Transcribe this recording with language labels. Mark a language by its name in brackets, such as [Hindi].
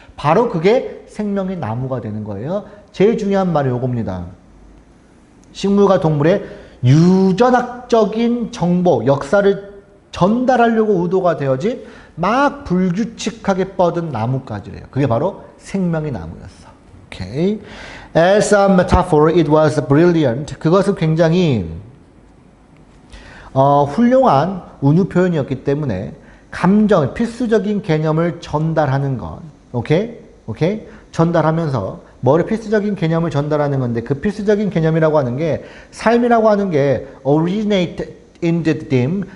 [Korean] 바로 그게 생명의 나무가 되는 거예요. 제일 중요한 말이 요겁니다. 식물과 동물의 유전학적인 정보, 역사를 전달하려고 의도가 되어진 막 불규칙하게 뻗은 나뭇가지래요. 그게 바로 생명의 나무였어. 오케이. [English] As a metaphor, it was brilliant. [Korean] 그것은 굉장히 훌륭한 은유 표현이었기 때문에 감정, 필수적인 개념을 전달하는 것. 오케이? 오케이? 전달하면서 뭐를 필수적인 개념을 전달하는 건데 그 필수적인 개념이라고 하는 게 삶이라고 하는 게 [English] originate in the dim.